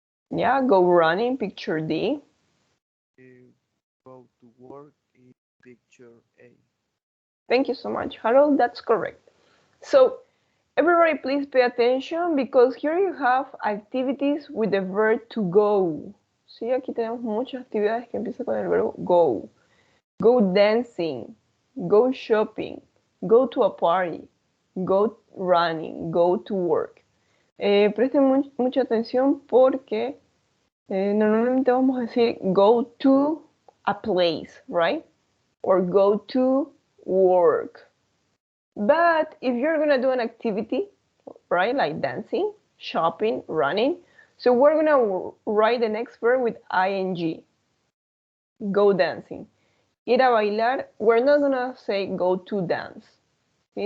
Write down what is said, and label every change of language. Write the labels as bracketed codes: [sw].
[en] Yeah, go running, picture D. Go to work is picture A. Thank you so much, Harold. That's correct. So everybody please pay attention because here you have activities with the verb to go. [es] Sí, aquí tenemos muchas actividades que empiezan con el verbo go. [en] Go dancing, go shopping, go to a party, go running, go to work. [es] Presten mucha atención porque normalmente vamos a decir [en] go to a place, right? Or go to work. But if you're gonna do an activity, right, like dancing, shopping, running, so we're gonna write the next verb with ing. Go dancing. [es] Ir a bailar, [en] we're not gonna say go to dance. [es] ¿Sí?